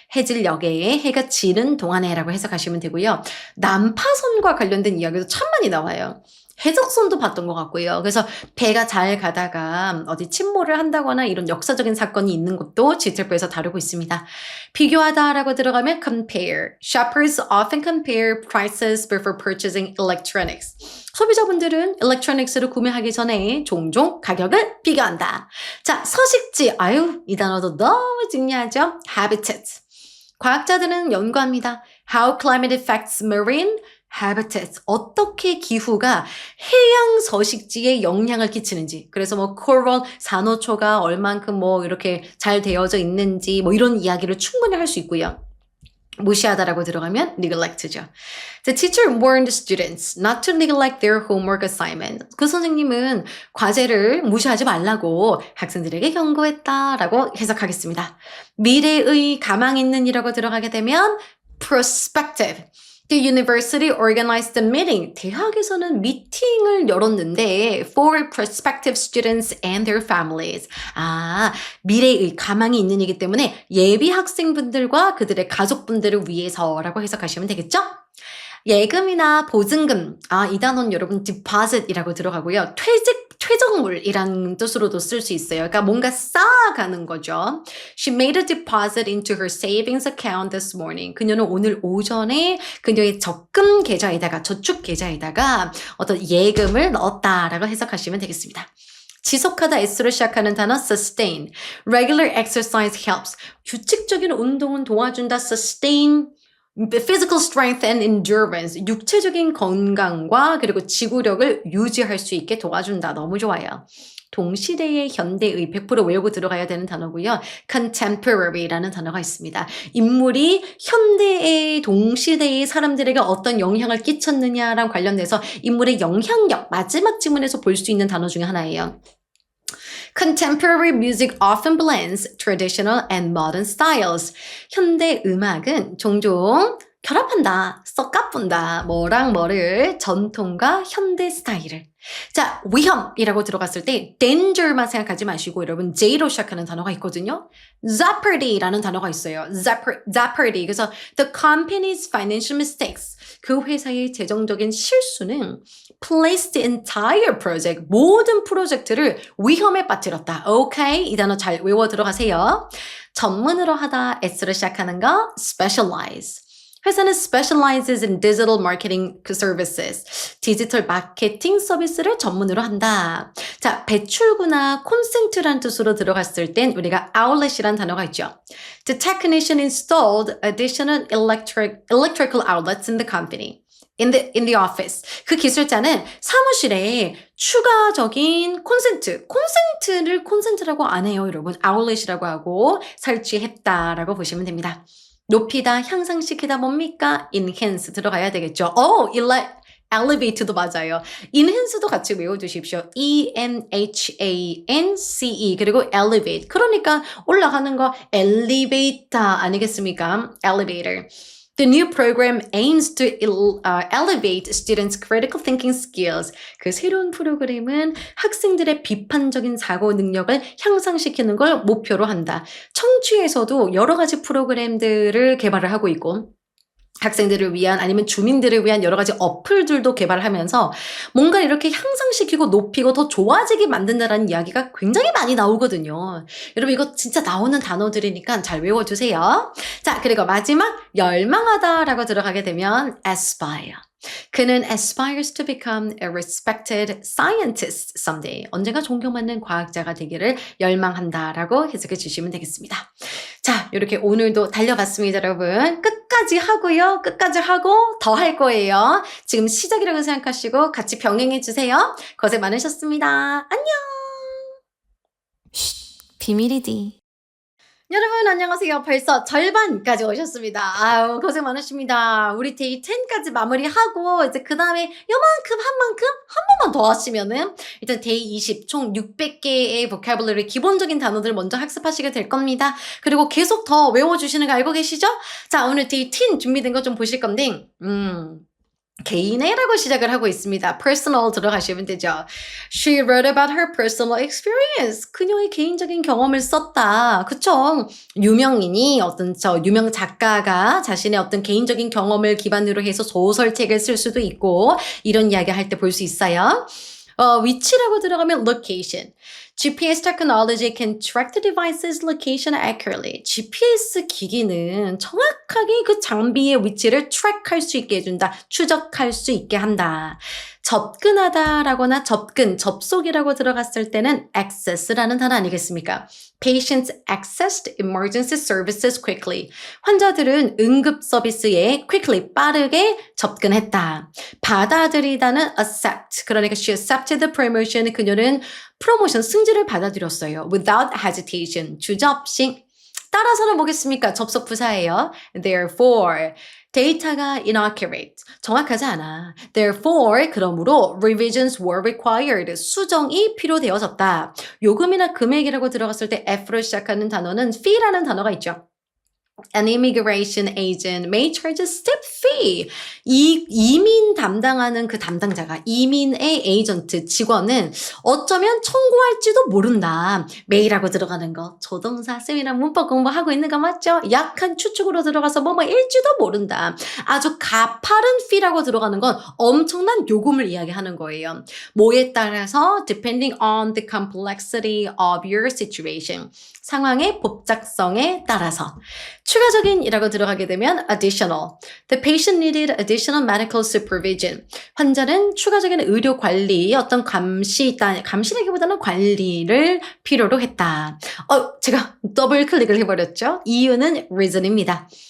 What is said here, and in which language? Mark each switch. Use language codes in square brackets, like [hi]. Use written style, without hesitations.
[ko] 해질녘에 해가 지는 동안에라고 해석하시면 되고요. 난파선과 관련된 이야기도 참 많이 나와요. 해적선도 봤던 것 같고요. 그래서 배가 잘 가다가 어디 침몰을 한다거나 이런 역사적인 사건이 있는 것도 지텔프에서 다루고 있습니다. 비교하다라고 들어가면 compare. [en] Shoppers often compare prices before purchasing electronics. [ko] 소비자분들은 electronics를 구매하기 전에 종종 가격을 비교한다. 자, 서식지. 이 단어도 너무 중요하죠. [en] habitat. [ko] 과학자들은 연구합니다. [en] How climate affects marine habitat. [ko] 어떻게 기후가 해양 서식지에 영향을 끼치는지. 그래서 뭐 coral 산호초가 얼만큼 뭐 이렇게 잘 되어져 있는지 뭐 이런 이야기를 충분히 할 수 있고요. 무시하다라고 들어가면 neglect죠. [en] The teacher warned students not to neglect their homework assignment. [ko] 그 선생님은 과제를 무시하지 말라고 학생들에게 경고했다라고 해석하겠습니다. 미래의 가망 있는 이라고 들어가게 되면 prospective. [en] The university organized a meeting. [ko] 대학에서는 미팅을 열었는데 [en] for prospective students and their families. [ko] 미래의 가망이 있는 이기 때문에 예비 학생분들과 그들의 가족분들을 위해서라고 해석하시면 되겠죠? 예금이나 보증금. 이 단어는 여러분 deposit이라고 들어가고요. 퇴적물이라는 뜻으로도 쓸 수 있어요. 그러니까 뭔가 쌓아가는 거죠. [en] She made a deposit into her savings account this morning. [ko] 그녀는 오늘 오전에 그녀의 적금 계좌에다가 저축 계좌에다가 어떤 예금을 넣었다라고 해석하시면 되겠습니다. 지속하다 S로 시작하는 단어 sustain. [en] Regular exercise helps. [ko] 규칙적인 운동은 도와준다. [en] sustain. physical strength and endurance. [ko] 육체적인 건강과 그리고 지구력을 유지할 수 있게 도와준다. 너무 좋아요. 동시대의 현대의 100% 외우고 들어가야 되는 단어고요. contemporary라는 단어가 있습니다. 인물이 현대의 동시대의 사람들에게 어떤 영향을 끼쳤느냐랑 관련돼서 인물의 영향력 마지막 지문에서 볼 수 있는 단어 중에 하나예요. Contemporary music often blends traditional and modern styles. 현대 음악은 종종 결합한다, 섞어본다, 뭐랑 뭐를 전통과 현대 스타일을. 자, 위험이라고 들어갔을 때 danger만 생각하지 마시고 여러분 J로 시작하는 단어가 있거든요. [en] Jeopardy라는 [ko] 단어가 있어요. [en] Jeopardy. [ko] 그래서 [en] the company's financial mistakes. [ko] 그 회사의 재정적인 실수는 [en] placed the entire project. [ko] 모든 프로젝트를 위험에 빠뜨렸다. 오케이? 이 단어 잘 외워 들어가세요. 전문으로 하다 S로 시작하는 거 specialize. 회사는 [en] specializes in digital marketing services. [ko] 디지털 마케팅 서비스를 전문으로 한다. 자, 배출구나 콘센트란 뜻으로 들어갔을 땐 우리가 outlet이란 단어가 있죠. [en] The technician installed additional electrical outlets in the company. in the office. [ko] 그 기술자는 사무실에 추가적인 콘센트라고 안 해요, 여러분. outlet이라고 하고 설치했다라고 보시면 됩니다. 높이다, 향상시키다 뭡니까? enhance 들어가야 되겠죠. elevate도 맞아요. enhance도 같이 외워두십시오. E-N-H-A-N-C-E 그리고 elevate. 그러니까 올라가는 거 elevator 아니겠습니까? [en] elevator. The new program aims to elevate students' critical thinking skills. [ko] 그 새로운 프로그램은 학생들의 비판적인 사고 능력을 향상시키는 걸 목표로 한다. 청취에서도 여러 가지 프로그램들을 개발을 하고 있고 학생들을 위한 아니면 주민들을 위한 여러 가지 어플들도 개발하면서 뭔가 이렇게 향상시키고 높이고 더 좋아지게 만든다는 이야기가 굉장히 많이 나오거든요. 여러분 이거 진짜 나오는 단어들이니까 잘 외워주세요. 자, 그리고 마지막 열망하다라고 들어가게 되면 aspire. 그는 [en] aspires to become a respected scientist someday. [ko] 언젠가 존경받는 과학자가 되기를 열망한다라고 해석해 주시면 되겠습니다. 자, 이렇게 오늘도 달려봤습니다, 여러분. 끝까지 하고요. 끝까지 하고 더 할 거예요. 지금 시작이라고 생각하시고 같이 병행해 주세요. 고생 많으셨습니다. 안녕. 비밀이디. 여러분 안녕하세요. 벌써 절반까지 오셨습니다. 아유 고생 많으십니다. 우리 데이 10까지 마무리하고 이제 그 다음에 요만큼 한 번만 더 하시면은 일단 데이 20 총 600개의 보캐블러리 기본적인 단어들 먼저 학습하시게 될 겁니다. 그리고 계속 더 외워주시는 거 알고 계시죠? 자 오늘 데이 10 준비된 거 좀 보실 건데 개인애라고 시작을 하고 있습니다. personal 들어가시면 되죠. [en] She wrote about her personal experience. [ko] 그녀의 개인적인 경험을 썼다. 그쵸? 유명인이 유명 작가가 자신의 어떤 개인적인 경험을 기반으로 해서 소설책을 쓸 수도 있고 이런 이야기 할 때 볼 수 있어요. 위치라고 들어가면 location. GPS technology can track the device's location accurately. GPS 기기는 정확하게 그 장비의 위치를 트랙할 수 있게 해준다. 추적할 수 있게 한다. 접근하다라거나 접속이라고 들어갔을 때는 access라는 단어 아니겠습니까? [en] Patients accessed emergency services quickly. [ko] 환자들은 응급 서비스에 quickly, 빠르게 접근했다. 받아들이다는 accept. 그러니까 [en] she accepted the promotion. [ko] 그녀는 프로모션 승진을 받아들였어요. [en] Without hesitation. [ko] 주저없이. 따라서는 뭐겠습니까? 접속 부사예요. Therefore. 데이터가 inaccurate. 정확하지 않아. [en] Therefore, [ko] 그러므로 [en] revisions were required. [ko] 수정이 필요되어졌다. 요금이나 금액이라고 들어갔을 때 F로 시작하는 단어는 fee라는 단어가 있죠. [en] An immigration agent may charge a steep fee. [ko] 이민 담당하는 그 담당자가 이민의 에이전트 직원은 어쩌면 청구할지도 모른다. may라고 들어가는 거 조동사 쌤이랑 문법 공부하고 있는 거 맞죠? 약한 추측으로 들어가서 뭐일지도 모른다. 아주 가파른 fee라고 들어가는 건 엄청난 요금을 이야기하는 거예요. 뭐에 따라서 [en] depending on the complexity of your situation. [ko] 상황의 복잡성에 따라서. 추가적인이라고 들어가게 되면 additional. [en] The patient needed additional medical supervision. [ko] 환자는 추가적인 의료 관리, 어떤 감시라기보다는 관리를 필요로 했다. 제가 더블 클릭을 해버렸죠. 이유는 reason입니다.